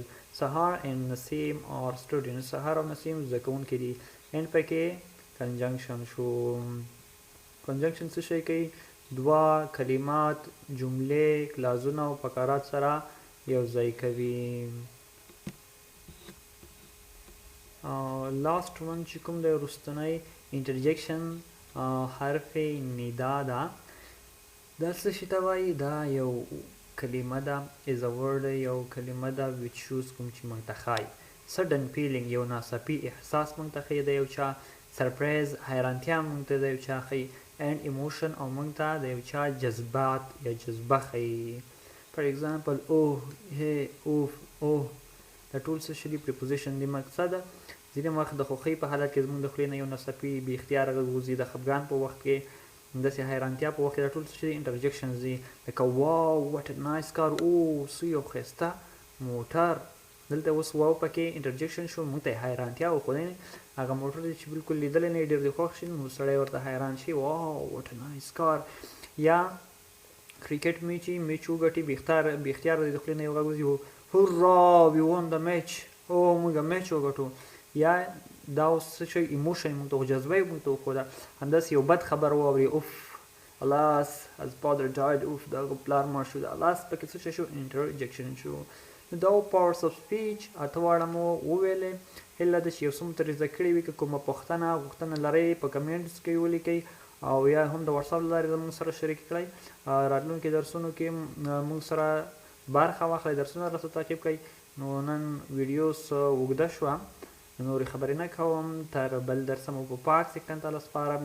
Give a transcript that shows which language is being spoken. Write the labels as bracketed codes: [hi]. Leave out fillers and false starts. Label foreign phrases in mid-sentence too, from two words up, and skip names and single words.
[ps] سهار and نسیم [en] or students [ps] سهار او نسیم زده کوونکي دي and پکې conjunction شو. conjunction څه شی کوي دوه کلمات جملې کلازونه او فقرات سره یو ځای کوي. [en] last one [ps] چې کوم دی وروستنی interjection حرف ندا ده. دا څه شي ته وایي دا یو کلمه ده [en] is a word [ps] یو کلمه ده [en] which shows [ps] کوم چې موږ ته ښایي [en] sudden feeling [ps] یو ناڅاپي احساس موږ ته ښیي د یو چا surprise حیرانتیا موږ ته د یو چا ښیي [en] and emotion [ps] او موږ ته د یو چا جذبات یا جذبه ښیي. [en] for example oh hey [ps] اوف oh دا ټول څه شي دي preposition دي. مقصده ځینې وخت د خوښۍ په حالت کې زموږ د خولې نه یو ناڅاپي بې اختیاره غږ وځي د خفګان په وخت کې داسې حیرانتیا په وخت کې دا ټول څه شي دي interjections دي لکه واو [en] what a nice car [ps] او څه یو ښایسته موټر. دلته اوس واو پکې interjection شو موږ ته حیرانتیا وښودنې هغه موټر دی چې بالکل لیدلی نه یې ډېر دې خوښ شي نو سړی ورته حیران شي واو [en] what a nice car. [ps] یا کرکټ میچ وګټي بې اختیاره د خولې نه یو غږ وځي هورا [en] we won the match [ps] موږ میچ وګټو. یا دا اوس څه شی ایموشن موږ ته جذبه یې موږ ته وښوده همداسې یو بد خبر واوري اوف [en] alas his father died [ps] اوف د هغه پلار مړ شو. د alas پکې څه شی شو interjection شو. دا [en] parts of speech [ps] اته واړه مو وویلې. هیله ده چې یو څه مو ترې زده کړي وي که کومه غوښتنه لرئ په کمنټس کې ولیکئ او یا هم د واتساپ له لارې زموږ سره شریک کړئ. راتلونکي درسونو کې موږ سره برخه واخلئ درسونه راسره تعقیب کړئ. نو نن ویډیو څه اوږده شوه نورې خبرې نه کوم تر بل درسه مو په پاک څښتن تعالی سپارم.